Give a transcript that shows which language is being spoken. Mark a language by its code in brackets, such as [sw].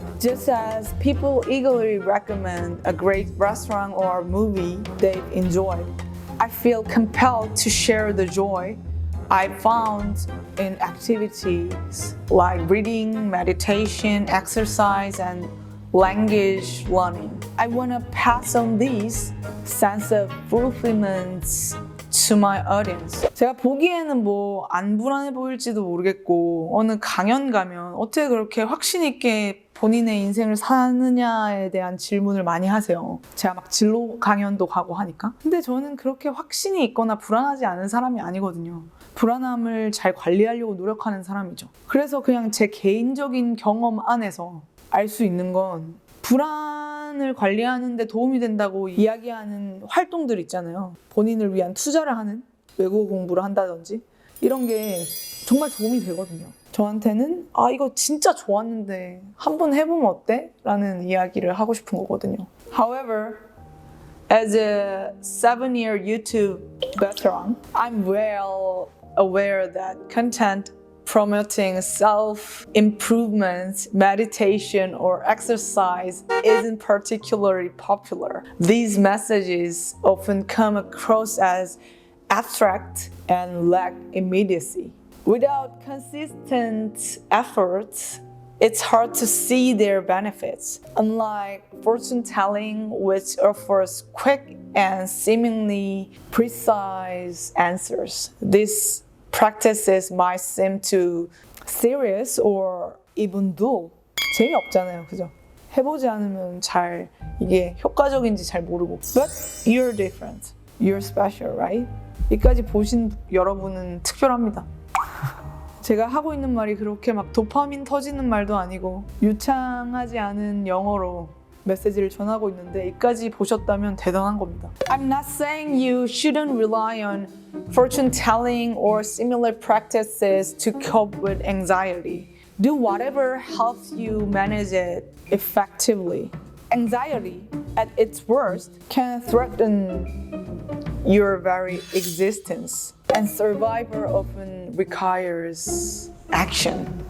[en] Just as people eagerly recommend a great restaurant or movie they've enjoyed, I feel compelled to share the joy I found in activities like reading, meditation, exercise, and language learning. I want to pass on this sense of fulfillment to my audience. [ko] 제가 보기에는 뭐 안 불안해 보일지도 모르겠고 어느 강연 가면 어떻게 그렇게 확신 있게 본인의 인생을 사느냐에 대한 질문을 많이 하세요. 제가 막 진로 강연도 가고 하니까. 근데 저는 그렇게 확신이 있거나 불안하지 않은 사람이 아니거든요. 불안함을 잘 관리하려고 노력하는 사람이죠. 그래서 그냥 제 개인적인 경험 안에서 알 수 있는 건 불안을 관리하는 데 도움이 된다고 이야기하는 활동들 있잖아요. 본인을 위한 투자를 하는 외국어 공부를 한다든지 이런 게 정말 도움이 되거든요. 저한테는 이거 진짜 좋았는데 한번 해보면 어때? 라는 이야기를 하고 싶은 거거든요. [en] However, as a 7-year YouTube veteran, I'm well aware that content promoting self-improvement, meditation, or exercise isn't particularly popular. These messages often come across as abstract and lack immediacy. Without consistent efforts, it's hard to see their benefits. Unlike fortune telling, which offers quick and seemingly precise answers, these practices might seem too serious or even dull. [ko] 재미없잖아요, 그죠? 해보지 않으면 잘 이게 효과적인지 잘 모르고. [en] But you're different. You're special, right? [ko] 여기까지 보신 여러분은 특별합니다. 제가 하고 있는 말이 그렇게 막 도파민 터지는 말도 아니고 유창하지 않은 영어로 메시지를 전하고 있는데 여기까지 보셨다면 대단한 겁니다. [en] I'm not saying you shouldn't rely on fortune telling or similar practices to cope with anxiety. Do whatever helps you manage it effectively. Anxiety, at its worst, can threaten your very existence, and survival often requires action.